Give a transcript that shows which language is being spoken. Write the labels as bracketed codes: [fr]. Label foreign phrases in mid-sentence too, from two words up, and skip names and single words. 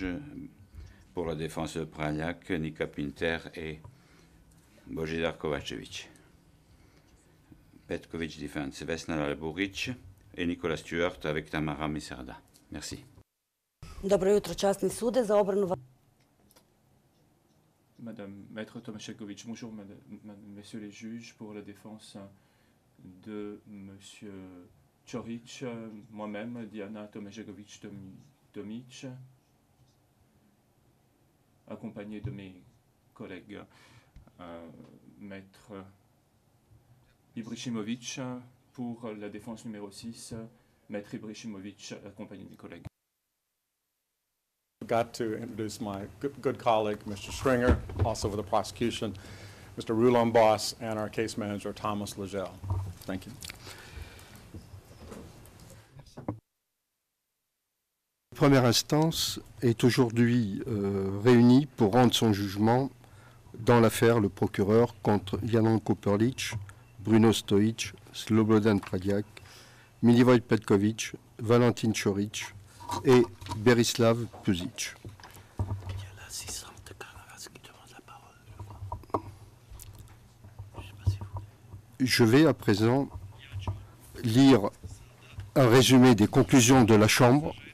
[fr] Pour la défense de Praljak, Nika Pinter et Božidar Kovačević. Petković Defense, Vesna Lalburić et Nicolas Stewart avec Tamara Misarda. Merci. [hr] Dobro jutro, časni sude, za obranu... [fr] Madame Maître Tomašeković, bonjour messieurs les juges, pour la défense de monsieur Ćorić, moi-même, Diana Tomašeković-Tomić, accompagné de mes collègues, Maître Ibrahimović, pour la défense numéro 6, Maître Ibrahimović, accompagné de mes collègues. [en] Got to introduce my good colleague, Mr. Stringer, also for the prosecution, Mr. Roulon Boss, and our case manager, Thomas Legel. Thank you. [fr] La première instance est aujourd'hui réunie pour rendre son jugement dans l'affaire le procureur contre Jadranko Berlic, Bruno Stojic, Slobodan Praljak, Milivoje Petković, Valentin Ćorić et Berislav Pusic. Il y a l'assistante de Carnavas qui demande la parole. Je sais pas si vous... Je vais à présent lire un résumé des conclusions de la Chambre.